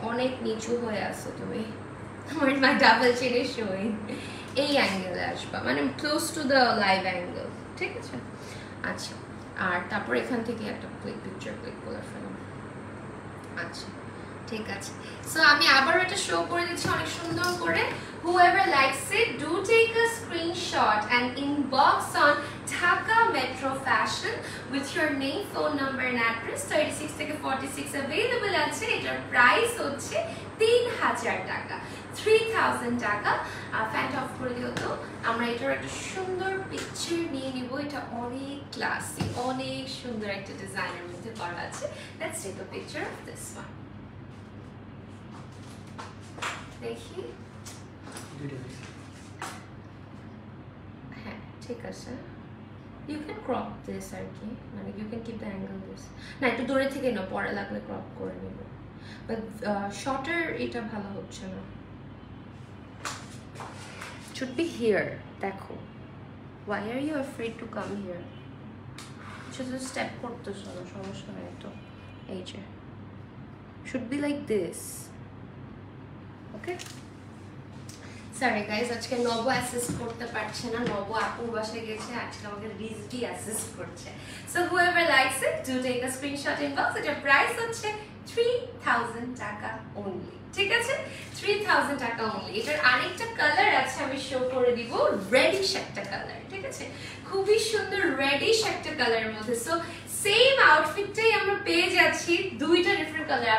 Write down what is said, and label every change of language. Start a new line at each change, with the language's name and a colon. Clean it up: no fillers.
Bangla: অনেক নিচু হয়ে আসো তুমি,
English: my double chin is showing.
Bangla: এই অ্যাঙ্গেলে আসবা, মানে close to the live angle, ঠিক আছে। আচ্ছা, আর তারপর এখান থেকে একটা পিকচার ক্লিক করে ফেলো। আচ্ছা, ঠিক আছে, সো আমি আবার এটা শো করে দিচ্ছি অনেক সুন্দর করে।
English: Whoever likes it, do take a screenshot and inbox on Dhaka Metro Fashion with your name, phone number and address.
Bangla: 36 থেকে 46 available আছে। এটার প্রাইস হচ্ছে 3000 টাকা, 3000 টাকা। ফ্যানটা অফ করে দিও তো। আমরা এটার একটা সুন্দর পিকচার নিয়ে নিব। এটা অনেক ক্লাসি, অনেক সুন্দর একটা ডিজাইনের মধ্যে করা আছে।
English: Let's take a picture of this one.
Bangla: দেখি, হ্যাঁ ঠিক আছে।
English: You can crop this
Bangla: আর কি, মানে
English: you can keep the angle this.
Bangla: না একটু দূরে থেকে না, পরে লাগলে ক্রপ করে নিব, বাট শর্টার এটা ভালো হচ্ছে না।
English: Should be here, দেখো। Why are you afraid to come here?
Bangla: শুধু স্টেপ করতেছো না, সমস্যা নাই তো। এই যে
English: should be like this. Okay, sorry guys,
Bangla: আজকে নব অ্যাসিস্ট করতে পারছে না, নব আপুর বাসায় গেছে, আজকে আমাকে রিজভি অ্যাসিস্ট করছে।
English: So whoever likes it, do take a screenshot inbox.
Bangla: এটার প্রাইস হচ্ছে 3000 টাকা only, ঠিক আছে? 3000 টাকা only। এটার আরেকটা কালার আছে, আমি শো করে দিব, রেডিশ একটা কালার, ঠিক আছে? খুবই সুন্দর রেডিশ একটা কালারের মধ্যে। সো সেম আউটফিটটাই আমরা পেয়ে যাচ্ছি দুইটা ডিফারেন্ট কালার।